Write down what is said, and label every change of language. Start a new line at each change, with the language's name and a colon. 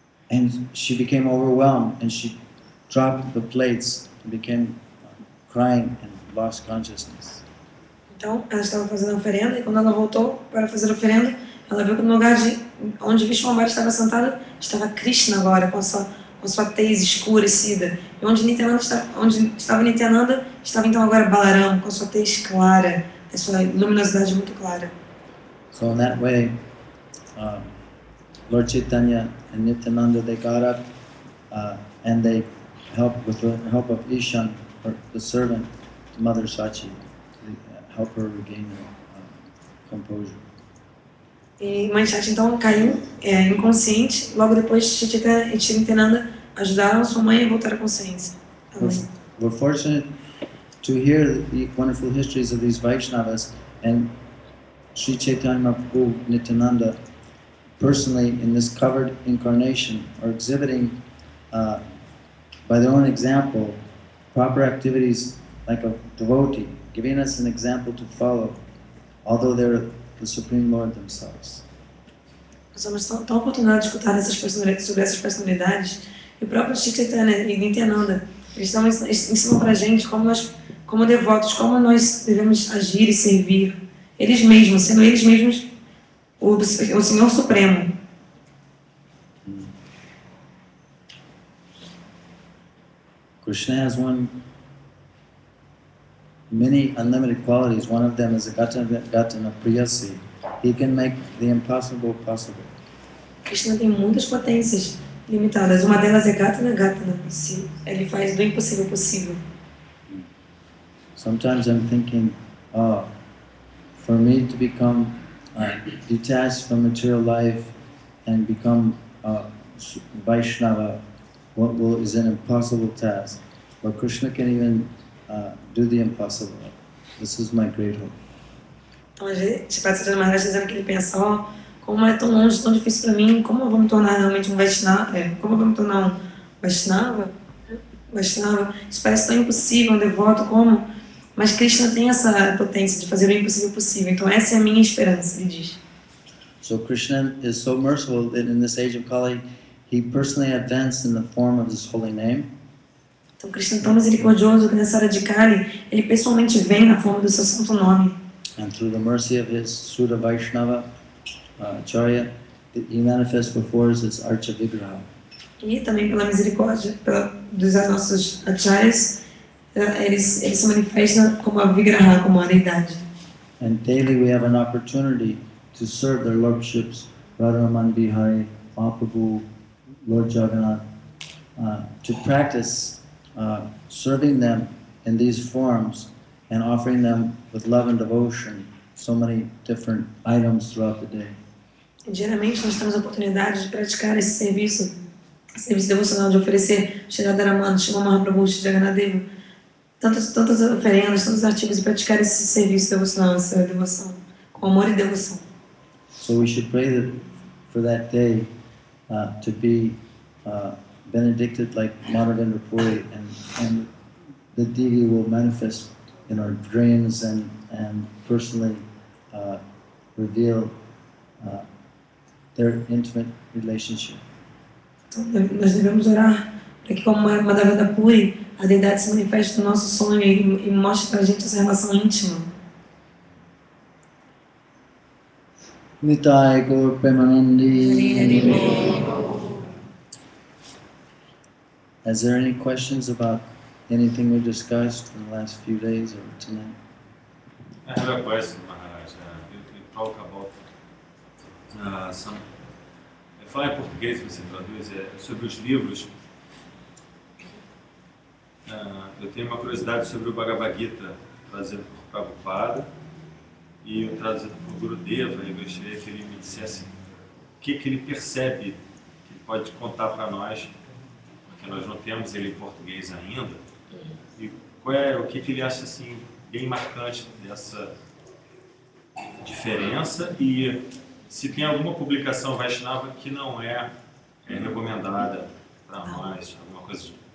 English: And she became overwhelmed, and she dropped the plates and became crying and lost consciousness.
Portuguese: Então, ela estava fazendo a oferenda, e quando ela voltou para fazer a oferenda, ela viu que no lugar onde Vishwambar estava sentado, estava Krishna agora, com sua tez escurecida. E onde estava Nityananda, estava então agora Balaram, com sua tez clara, a sua luminosidade muito clara.
English: So in that way, Lord Chaitanya and Nityananda, they got up and they helped with the help of Ishan, the servant, Mother Sachi, to help her regain her composure.
Portuguese: E Mãe Shakti então caiu inconsciente. Logo depois, Chaitanya e Nityananda ajudaram sua mãe a voltar à consciência.
English: We're fortunate to hear the wonderful histories of these Vaishnavas, and Sri Chaitanya Mahaprabhu Nityananda personally in this covered incarnation are exhibiting by their own example proper activities like a devotee, giving us an example to follow, although they're the Supreme Lord themselves.
Portuguese: Nós somos tão afortunados de escutar sobre essas personalidades, e o próprio Sri Chaitanya e Nityananda, eles ensinam pra gente como nós, como devotos, como nós devemos agir e servir, eles mesmos, sendo eles mesmos o Senhor Supremo.
English: Krishna has many unlimited qualities. One of them is a Gatana Priyasi. He can make the impossible possible.
Portuguese: Krishna tem muitas potências limitadas. Uma delas é Gatana. Ele faz do impossível possível.
English: Sometimes I'm thinking, for me to become detached from material life and become Vaishnava, is an impossible task. But Krishna can even do the impossible. This is my great hope.
Portuguese: Então, Sripad Sajjan Maharaj está dizendo que ele pensa, como é tão longe, tão difícil para mim, como eu vou me tornar realmente um Vaishnava? Como eu vou me tornar um Vaishnava? Isso parece tão impossível, um devoto, como? Mas Krishna tem essa potência de fazer o impossível possível. Então essa é a minha esperança, ele diz.
English: So Krishna is so merciful that in this age of Kali, he personally advanced in the form of his holy name.
Portuguese: Então, Krishna é tão misericordioso que nessa hora de Kali, ele pessoalmente vem na forma do seu santo nome.
English: And through the mercy of his Sudha Vaishnava Acharya, he manifests before us as Archa Vigraha.
Portuguese: E também pela misericórdia dos nossos acharyas, eles se manifestam como a Vigraha, como a deidade.
English: And daily we have an opportunity to serve their lordships, Radharaman Bihari, Mahaprabhu, Lord Jagannath, to practice serving them in these forms and offering them with love and devotion so many different items throughout the day.
Portuguese: Diariamente nós temos a oportunidade de praticar esse serviço devocional, de oferecer Shri Radharaman, Shri Mahaprabhu, Shri Jagannath, tantas oferendas, tantos artigos, e praticar esse serviço devocional, essa devoção, com amor e devoção.
English: So we should pray for that day to be benedicted like Madhavendra Puri, and the deity will manifest in our dreams and personally reveal their intimate relationship.
Portuguese: Então, nós devemos orar para que, como Madhavendra Puri, a deidade se manifeste no nosso sonho e mostre para a gente essa relação íntima.
English: Nitai Gaur Premanandi. Is there any questions about anything we discussed in the last few days or tonight? I have a question, Maharaj. You talk about some.
Portuguese: Fala em português, você traduz, sobre os livros. Eu tenho uma curiosidade sobre o Bhagavad Gita, trazido por Prabhupada, e o trazido por Gurudeva. Eu gostaria que ele me dissesse o que ele percebe, que ele pode contar para nós, porque nós não temos ele em português ainda, e o que ele acha assim, bem marcante dessa diferença, e se tem alguma publicação Vaishnava que não é recomendada para nós, alguma coisa assim.